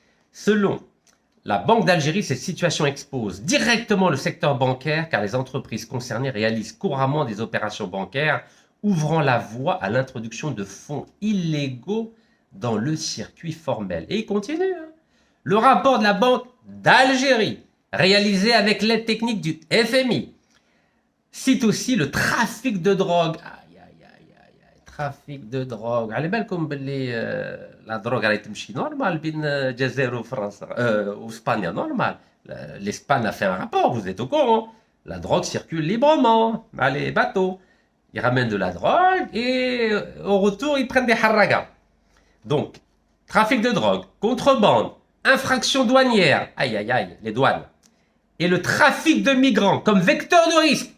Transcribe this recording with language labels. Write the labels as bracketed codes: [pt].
[fr] Selon la Banque d'Algérie, cette situation expose directement le secteur bancaire car les entreprises concernées réalisent couramment des opérations bancaires ouvrant la voie à l'introduction de fonds illégaux dans le circuit formel. Et il continue. Hein. Le rapport de la Banque d'Algérie, réalisé avec l'aide technique du FMI, cite aussi le trafic de drogue. Aïe, aïe, aïe, aïe, trafic de drogue. [ar] على بالكم باللي la drogue راهي تمشي normal بين الجزائر وفرنسا واسبانيا normal. [fr] L'Espagne a fait un rapport, vous êtes au courant. La drogue circule librement dans les bateaux. Ils ramènent de la drogue et au retour ils prennent des harragas. Donc trafic de drogue, contrebande, infraction douanière, aïe aïe aïe, les douanes, et le trafic de migrants comme vecteur de risque.